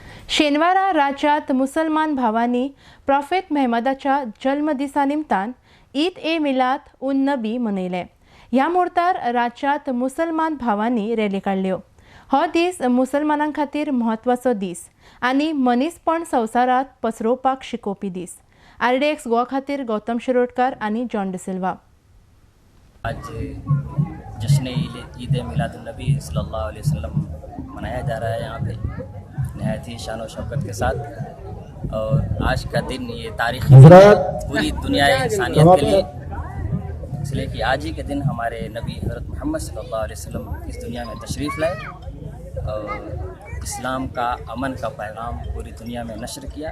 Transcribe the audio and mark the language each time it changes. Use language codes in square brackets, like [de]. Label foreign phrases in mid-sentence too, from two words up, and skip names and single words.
[kok] शेनवारा राज्यात मुसलमान भावांनी प्रॉफेट मेहमदाच्या जल्मदिसा निमतान ईद ए मिलाद उन नबी मनयले। ह्या मुहूर्तार राज्यात मुसलमान भावांनी रॅली काढल्यो। हो दीस मुसलमानां खातीर म्हत्वाचो दीस आनी मनीसपण संवसारात पसरोवपाक शिकोवपी दीस। RDX गोवा खातीर गौतम शिरोडकर आनी जॉन डिसिल्वा। [hi] आज जश्न ईद ए मिलाद उन नबी [ar] صلى الله عليه وسلم [hi] मनाया जा रहा है यहाँ पे नहायत ही शान और शौकत के साथ। और आज का दिन ये तारीखी दिन है पूरी दुनिया इंसानियत के लिए, इसलिए कि आज ही के दिन हमारे नबी हज़रत मोहम्मद [ar] صلى الله عليه وسلم [hi] इस दुनिया में तशरीफ़ लाए और इस्लाम का अमन का पैगाम पूरी दुनिया में नशर किया।